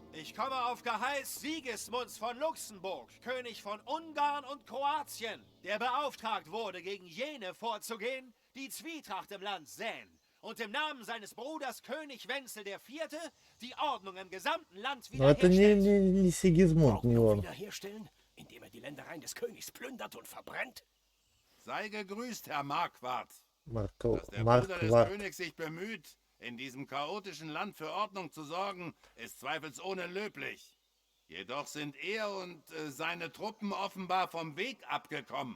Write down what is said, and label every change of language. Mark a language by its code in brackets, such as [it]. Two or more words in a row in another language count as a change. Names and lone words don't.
[de] Ich komme auf Geheiß Sigismunds von Luxemburg, König von Ungarn und Kroatien, der beauftragt wurde, gegen jene vorzugehen, die Zwietracht im Land säen und im Namen seines Bruders König Wenzel IV. Die Ordnung im gesamten Land [ru] Но это [de] wiederherstellt. [ru] не Сигизмунд, не он. [de] Wiederherstellen, indem er die Ländereien des Königs plündert und verbrennt? Sei gegrüßt, Herr Marquard. [ru] Маркл, [de] Dass der Bruder des [ru] Марквард. [de] Königs sich bemüht, in diesem chaotischen Land für Ordnung zu sorgen, ist zweifelsohne löblich. Jedoch sind er und seine Truppen offenbar vom Weg abgekommen.